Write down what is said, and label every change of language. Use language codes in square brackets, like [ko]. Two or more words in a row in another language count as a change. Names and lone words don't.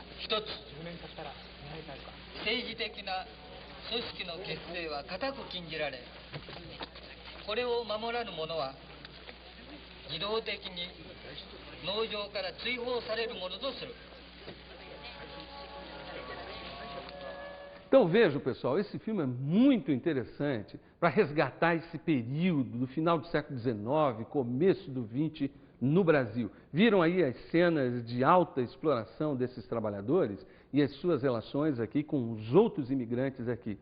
[ja] 一つ、政治的な組織の結成は固く禁じられ、これを守らぬ者は自動的に農場から追放されるものとする。 [pt] Então vejam, pessoal, esse filme é muito interessante para resgatar esse período do final do século XIX, começo do XX no Brasil. Viram aí as cenas de alta exploração desses trabalhadores e as suas relações aqui com os outros imigrantes aqui.